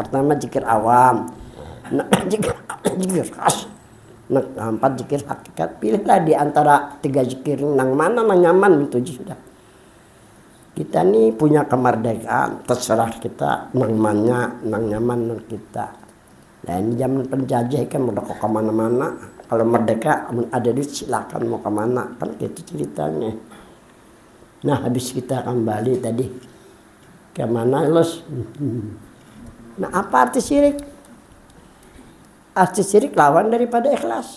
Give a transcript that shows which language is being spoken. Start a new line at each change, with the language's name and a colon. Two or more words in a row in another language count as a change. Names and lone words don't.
Indonesian: Pertama zikir awam, nah, zikir khas, nah, 4 zikir hakikat.
Banjar: Pilihlah di antara 3 zikir nang mana nang nyaman, itu sudah. Kita nih punya kemerdekaan, terserah kita nang mana nang nyaman nang kita.
Indonesian: Nah ini zaman penjajah kan udah kok kemana-mana. Kalau merdeka ada duit silakan mau kemana, kan gitu ceritanya. Nah habis kita kembali tadi kemana los? Nah apa arti syirik? Arti syirik lawan daripada ikhlas.